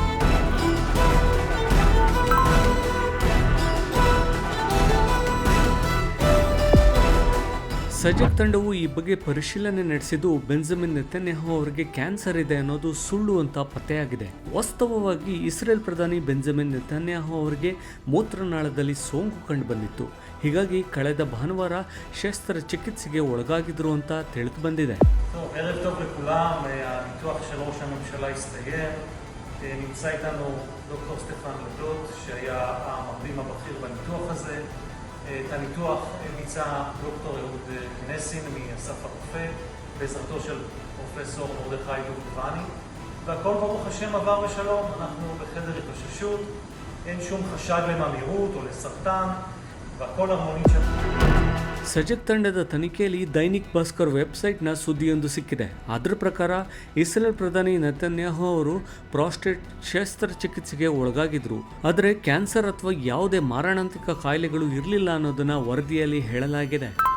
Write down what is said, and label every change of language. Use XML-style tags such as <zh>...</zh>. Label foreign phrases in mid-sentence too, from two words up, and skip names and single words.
<kn>ಸಜೆಕ್ ತಂಡವು ಈ ಬಗ್ಗೆ ಪರಿಶೀಲನೆ ನಡೆಸಿದ್ದು ಬೆಂಜಮಿನ್ ನೆತನ್ಯಾಹು ಅವರಿಗೆ ಕ್ಯಾನ್ಸರ್ ಇದೆ ಅನ್ನೋದು ಸುಳ್ಳು ಅಂತ ಪತ್ತೆಯಾಗಿದೆ. ವಾಸ್ತವವಾಗಿ ಇಸ್ರೇಲ್ ಪ್ರಧಾನಿ ಬೆಂಜಮಿನ್ ನೆತನ್ಯಾಹು ಅವರಿಗೆ ಮೂತ್ರನಾಳದಲ್ಲಿ ಸೋಂಕು ಕಂಡು ಬಂದಿತ್ತು. ಹೀಗಾಗಿ ಕಳೆದ ಭಾನುವಾರ ಶಸ್ತ್ರಚಿಕಿತ್ಸೆಗೆ ಒಳಗಾಗಿದ್ರು ಅಂತ ತಿಳಿದು ಬಂದಿದೆ.</kn> <he>נמצא איתנו דוקטור סטפן לדות, שהיה המרדים הבכיר בניתוח הזה. את הניתוח ביצע דוקטור אהוד נסין מאסף הרופא בעזרתו של פרופסור מרדכי דובדבני, והכל ברוך השם עבר בשלום. אנחנו בחדר התאוששות, אין שום חשד לממאירות או לסרטן והכל הרמונית שם.</he> <kn>ಸಜೆಕ್ ತಂಡದ ತನಿಖೆಯಲ್ಲಿ ದೈನಿಕ್ ಭಾಸ್ಕರ್ ವೆಬ್ಸೈಟ್ನ ಸುದ್ದಿಯೊಂದು ಸಿಕ್ಕಿದೆ. ಅದರ ಪ್ರಕಾರ ಇಸ್ರೇಲ್ ಪ್ರಧಾನಿ ನೆತನ್ಯಾಹು ಅವರು ಪ್ರಾಸ್ಟೇಟ್ ಶಸ್ತ್ರಚಿಕಿತ್ಸೆಗೆ ಒಳಗಾಗಿದ್ರು. ಆದರೆ ಕ್ಯಾನ್ಸರ್ ಅಥವಾ ಯಾವುದೇ ಮಾರಣಾಂತಿಕ ಕಾಯಿಲೆಗಳು ಇರಲಿಲ್ಲ ಅನ್ನೋದನ್ನ ವರದಿಯಲ್ಲಿ ಹೇಳಲಾಗಿದೆ.</kn>